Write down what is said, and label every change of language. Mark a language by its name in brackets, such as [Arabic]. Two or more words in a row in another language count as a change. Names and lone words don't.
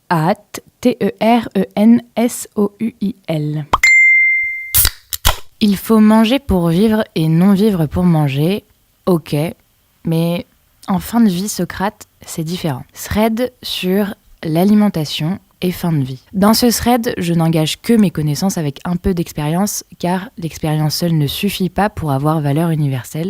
[French] hâte, T-E-R-E-N-S-O-U-I-L. Il faut manger pour vivre et non vivre pour manger. Ok, mais en fin de vie, Socrate, c'est différent. Thread sur l'alimentation et fin de vie. Dans ce thread, je n'engage que mes connaissances avec un peu d'expérience, car l'expérience seule ne suffit pas pour avoir valeur universelle.